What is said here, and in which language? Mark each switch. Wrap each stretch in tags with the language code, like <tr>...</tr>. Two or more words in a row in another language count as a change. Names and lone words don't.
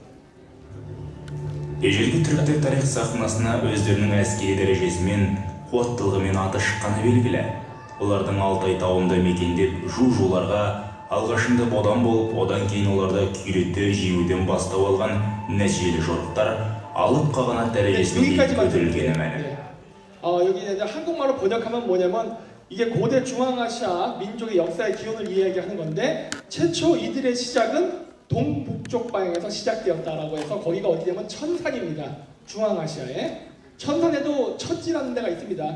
<kk>Ежелгі түріктер тарих сахнасына өздерінің әскери дәрежесімен, қуаттылығымен аты шыққаны белгілі. Олардың Алтай тауында мекендеп жу-жуларға алғашында бодан болып, одан кейін оларды күйретті жеуден бастау алған нәтижелі жорықтар алып қағанат дәрежесіне көтерілгені мәлім.</kk> <ko>여기 이제 한국말로 번역하면 뭐냐면 이게 고대 중앙아시아 민족의 역사의 기원을 이야기하는 건데 최초 이들의 시작은 동북쪽 방향에서 시작되었다라고 해서 거기가 어디냐면 천산입니다. 중앙아시아에 천산에도 천지라는 데가 있습니다.</ko>